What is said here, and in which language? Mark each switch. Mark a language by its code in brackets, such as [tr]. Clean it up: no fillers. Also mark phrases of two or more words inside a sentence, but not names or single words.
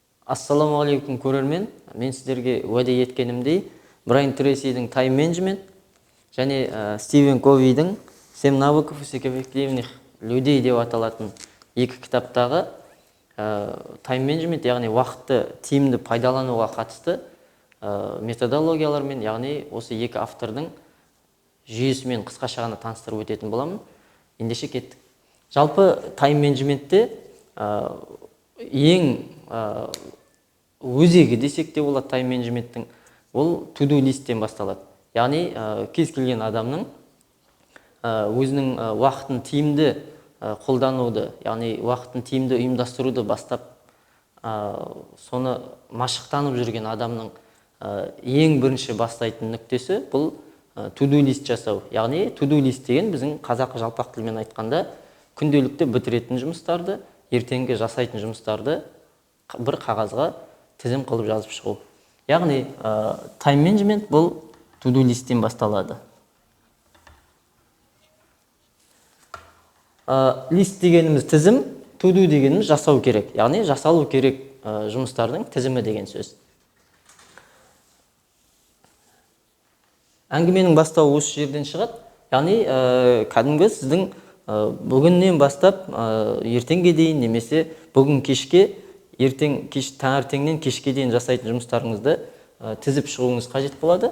[kk] Ассалаумағалейкум көрермен. Мен сіздерге уәде еткенімдей Брайан Трейсидің [en] Time Management [kk] және Стивен Ковидің 7 навыков эффективных людей деп аталатын екі кітаптағы [en] Time Management, [kk] яғни уақытты тиімді пайдалануға қатысты методологиялармен, яғни осы екі автордың жүйесімен қысқаша ғана таныстырып өтетін боламын. Ендеше кеттік. Жалпы [en] Time Management'те [kk] ең өзегі десек те болады [en] Time Management'тің, [kk] ол to-do листтен басталады. Яғни кез келген адамның өзінің уақытын тиімді қолдануды, яғни уақытын тиімді ұйымдастыруды бастап, соны машықтанып жүрген адамның ең бірінші бастайтын нүктесі бұл to-do лист жасау. Яғни to-do лист деген біздің қазақы жалпақ тілмен айтқанда күнделікті бітіретін жұмыстарды, ертеңгі жасайтын жұмыстарды бір қағазға тізім қылып жазып шығу. Яғни [en] Time Management [kk] бұл to-do листтен басталады. Лист дегеніміз тізім, to-do дегеніміз жасау керек. Яғни жасалу керек жұмыстардың тізімі деген сөз. Әңгіменің бастауы осы жерден шығады. Яғни кәдімгі сіздің бүгіннен бастап ертеңге дейін немесе бүгін кешке, таңертеңнен кешке дейін жасайтын жұмыстарыңызды тізіп шығуыңыз қажет болады.